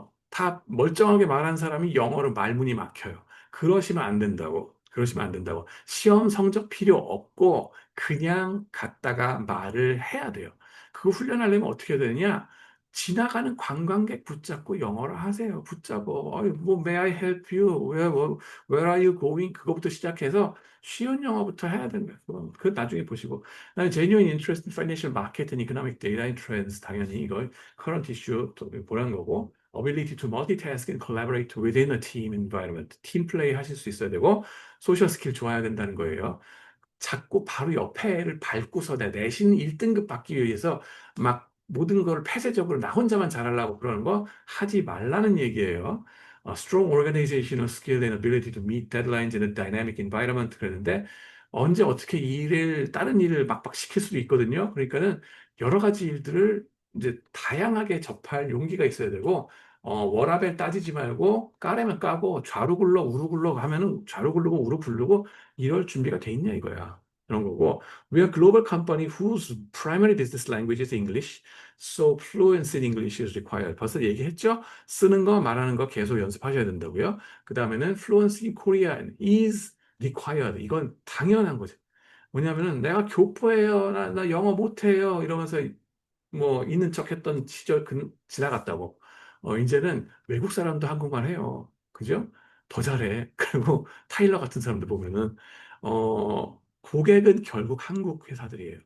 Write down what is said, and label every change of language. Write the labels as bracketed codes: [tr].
[ko] 다 멀쩡하게 말한 사람이 영어로 말문이 막혀요. 그러시면 안 된다고. 그러시면 안 된다고. 시험 성적 필요 없고 그냥 갔다가 말을 해야 돼요. 그거 훈련하려면 어떻게 해야 되느냐? 지나가는 관광객 붙잡고 영어를 하세요. 붙잡고, 뭐, [en] may I help you? Where are you going? [ko] 그거부터 시작해서 쉬운 영어부터 해야 되는 거예요. 그거 나중에 보시고. 나는 [en] genuine interest in financial market and economic data and trends [ko] 당연히 이걸 [en] current issue [ko] 또 보란 거고 [en] ability to multitask and collaborate within a team environment [ko] 팀 플레이 하실 수 있어야 되고 소셜 스킬 좋아야 된다는 거예요. 자꾸 바로 옆에를 밟고서 내 내신 1등급 받기 위해서 막 모든 걸 폐쇄적으로 나 혼자만 잘하려고 그러는 거 하지 말라는 얘기예요. [en] Strong organizational skill and ability to meet deadlines in a dynamic environment [ko] 그랬는데 언제 어떻게 다른 일을 막박 시킬 수도 있거든요. 그러니까는 여러 가지 일들을 이제 다양하게 접할 용기가 있어야 되고 워라밸 따지지 말고 까려면 까고 좌로 굴러 우로 굴러 하면은 좌로 굴르고 우로 굴르고 이럴 준비가 돼 있냐 이거야. 그런 거고. [en] We are a global company whose primary business language is English, so fluency in English is required. [ko] 벌써 얘기했죠? 쓰는 거, 말하는 거 계속 연습하셔야 된다고요. 그 다음에는 [en] fluency in Korean is required. [ko] 이건 당연한 거죠. 뭐냐면은 내가 교포예요, 나 영어 못해요 이러면서 뭐 있는 척 했던 시절 지나갔다고. 이제는 외국 사람도 한국말 해요. 그죠? 더 잘해. 그리고 타일러 같은 사람들 보면은, 고객은 결국 한국 회사들이에요.